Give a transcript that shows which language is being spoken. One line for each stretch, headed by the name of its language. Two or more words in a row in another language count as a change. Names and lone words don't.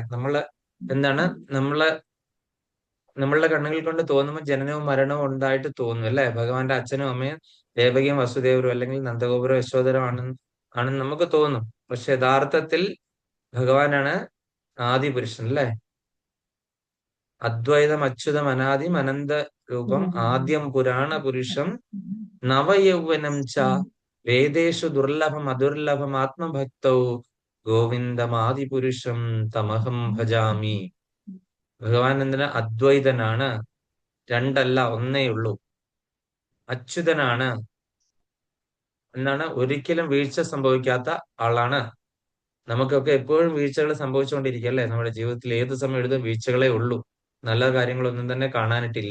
Malayalam: എന്താണ് നമ്മളുടെ കണ്ണുകൾ കൊണ്ട് തോന്നുമ്പോൾ ജനനവും മരണവും ഉണ്ടായിട്ട് തോന്നും അല്ലെ? ഭഗവാന്റെ അച്ഛനും അമ്മയും ദേവകിയും വസുദേവരും അല്ലെങ്കിൽ നന്ദഗോപുരം യശോധരം ആണെന്ന് നമുക്ക് തോന്നും. പക്ഷെ യഥാർത്ഥത്തിൽ ഭഗവാനാണ് ആദി പുരുഷൻ അല്ലെ?
Sanskrit: അദ്വൈതം അച്യുതം അനാദിം അനന്ത രൂപം ആദ്യം പുരാണ പുരുഷം നവയൗവനം ച വേദേഷു ദുർലഭം അദുർലഭം ആത്മഭക്തൗ ഗോവിന്ദമാദിപുരുഷം തമഹം ഭജാമി.
Malayalam: ഭഗവാൻ എന്തിനാ? അദ്വൈതനാണ്, രണ്ടല്ല ഒന്നേ ഉള്ളൂ. അച്യുതനാണ്, എന്താണ്, ഒരിക്കലും വീഴ്ച സംഭവിക്കാത്ത ആളാണ്. നമുക്കൊക്കെ എപ്പോഴും വീഴ്ചകൾ സംഭവിച്ചുകൊണ്ടിരിക്കുക അല്ലെ? നമ്മുടെ ജീവിതത്തിൽ ഏത് സമയം എഴുതും വീഴ്ചകളേ ഉള്ളൂ. നല്ല കാര്യങ്ങളൊന്നും തന്നെ കാണാനിട്ടില്ല.